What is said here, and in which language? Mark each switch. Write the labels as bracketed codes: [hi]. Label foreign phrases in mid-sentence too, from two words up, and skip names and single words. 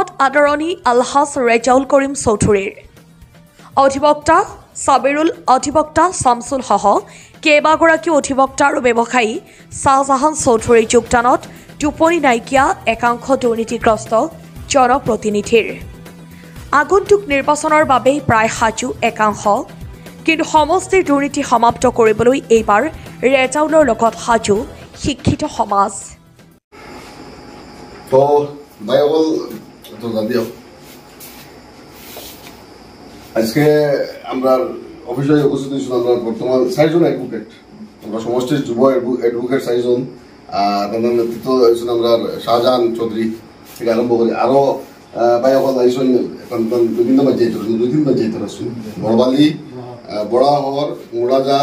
[as] আদৰণি আলহাজ ৰেজাউল কৰিম চৌধুৰীৰ অধিবক্তা সাবিৰুল অধিবক্তা শামসুল সহ কেইবাগৰাকী অধিবক্তা আৰু ব্যৱসায়ী শাহজাহান চৌধুৰীৰ যোগদানত টোপনি নাইকিয়া একাংশ দুৰ্নীতিগ্ৰস্ত জনপ্ৰতিনিধিৰ আগন্তুক নিৰ্বাচনৰ বাবে প্ৰায় সাজু একাংশ কিন্তু সমষ্টিৰ দুৰ্নীতি সমাপ্ত কৰিবলৈ এইবাৰ ৰেজাউলৰ লগত সাজু শিক্ষিত সমাজ [bn] তো ভাইসকল তো জানিও আজকে আমরা অফিসে উপস্থিত হয়েছি আমরা বর্তমান 6 জন অ্যাডভোকেট আমরা সমষ্টির যুব অ্যাডভোকেট 6 জন তাদের নেতৃত্ব হয়েছেন আমরা শাহজাহান চৌধুরী থেকে আরম্ভ করি আরো ভাইসকল আইসন বিভিন্ন পঞ্চায়েত দুই তিন পঞ্চায়েত আছেন বড়বালি বড়াহর মুড়াজার